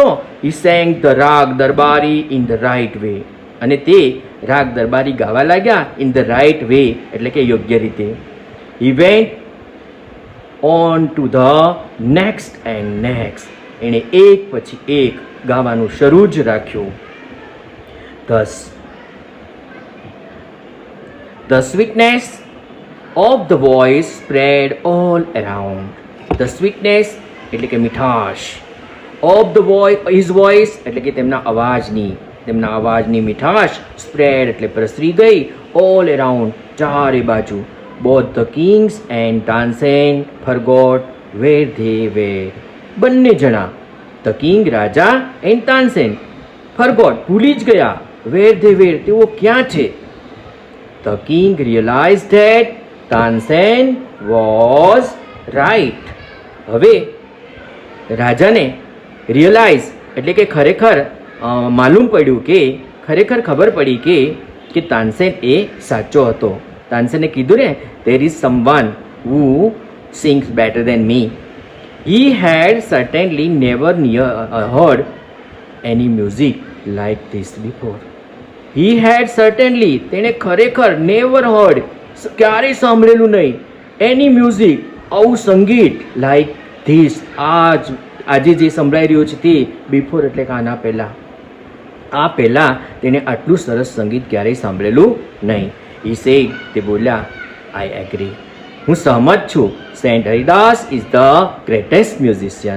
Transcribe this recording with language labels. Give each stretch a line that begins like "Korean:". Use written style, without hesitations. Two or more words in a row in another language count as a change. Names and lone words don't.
English: He sang the Raag Darbari in the right way,
Gujarati: અને તે રાગ દરબારી ગાવા લાગ્યા
English: in the right way
Gujarati: એટલે કે યોગ્ય રીતે.
English: He went on to the next and next,
Gujarati: એણે એક પછી એક ગાવાનું શરૂ જ રાખ્યું.
English: The sweetness of the voice spread all around. The sweetness
Gujarati: એટલે કે મીઠાશ,
English: of the his voice
Gujarati: એટલે કે તેમના અવાજની મીઠાશ, spread એટલે પ્રસરી ગઈ,
English: all around
Gujarati: ચારે બાજુ.
English: Both the kings and Tansen forgot where they were.
Gujarati: બંને જણા
English: the king
Gujarati: રાજા
English: and Tansen forgot
Gujarati: ભૂલી જ ગયા વેર તેઓ ક્યાં છે.
English: The king realise that Tansen was right.
Gujarati: હવે રાજાને રિયલાઇઝ એટલે કે ખરેખર માલુમ પડ્યું કે ખરેખર ખબર પડી કે તાનસેન એ સાચો હતો. તાનસેને કીધું ને
English: there is someone who sings better than me. He had certainly never heard any music like this before. He had certainly
Gujarati: તેણે ખરેખર
English: never heard
Gujarati: ક્યારેય સાંભળેલું નહીં
English: any music
Gujarati: આવું સંગીત
English: like this
Gujarati: આજે જે સંભળાઈ રહ્યું છે તે બિફોર એટલે કે આના પહેલાં તેણે આટલું સરસ સંગીત ક્યારેય સાંભળેલું નહીં.
English: He said
Gujarati: તે બોલ્યા
English: I agree
Gujarati: હું સહમત છું.
English: Saint Haridas is the greatest musician.